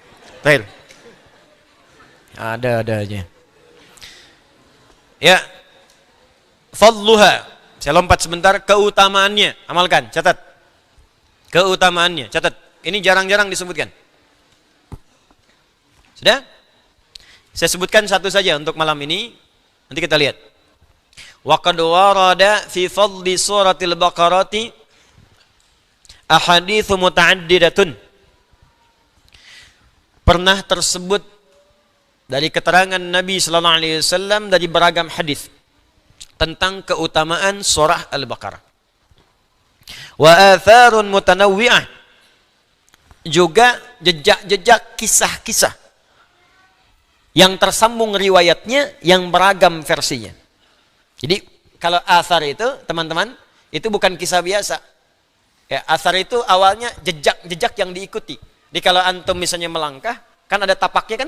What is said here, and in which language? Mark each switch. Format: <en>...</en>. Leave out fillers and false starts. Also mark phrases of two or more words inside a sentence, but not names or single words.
<id>Ada aja. Ya, fadluha. Saya lompat sebentar, keutamaannya. Amalkan, catat. Keutamaannya, catat. Ini jarang-jarang disebutkan. Sudah? Saya sebutkan satu saja untuk malam ini. Nanti kita lihat.</id> <ar>وقد ورد في فضل سورة البقرة أحاديث متعددة.</ar> <id>Pernah tersebut dari keterangan Nabi</id> <ar>صلى الله عليه وسلم</ar> <id>dari beragam hadis tentang keutamaan surah Al-Baqarah.</id> <ar>وآثار متنوعة,</ar> <id>juga jejak-jejak kisah-kisah yang tersambung riwayatnya, yang beragam versinya. Jadi kalau athar itu teman-teman, itu bukan kisah biasa. Ya, asar itu awalnya jejak yang diikuti. Jadi kalau antum misalnya melangkah, kan ada tapaknya kan?</id>